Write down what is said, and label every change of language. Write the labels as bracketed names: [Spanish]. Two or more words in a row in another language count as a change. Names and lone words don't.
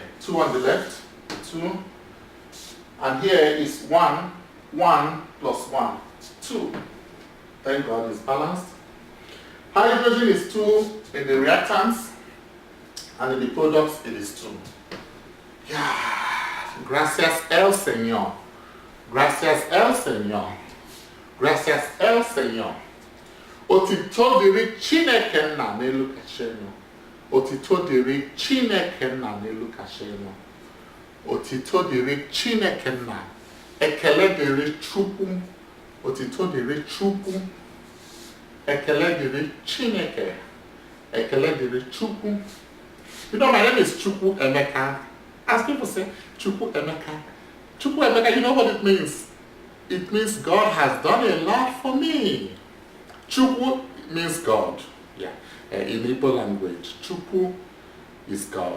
[English] 2 on the left, 2. And here is 1 plus 1, 2. Thank God it's balanced. Hydrogen is 2 in the reactants, and in the products it is 2. Yeah. [Spanish] Gracias el Señor. Gracias el Señor. Gracias el Señor. [Igbo] Otito diri Chineke nna n'elu kashenyo. Otito diri Chineke nna n'elu kashenyo. Otito diri Chineke nna. Ekele diri Chukwu. Otito diri Chukwu. Ekele diri Chineke. Ekele diri Chukwu. [English] You know, my name is Chukwu Emeka. As people say, Chukwu Emeka. Chukwu Emeka, you know what it means? It means God has done a lot for me. Chukwu means God. Yeah. In Igbo language, Chukwu is God.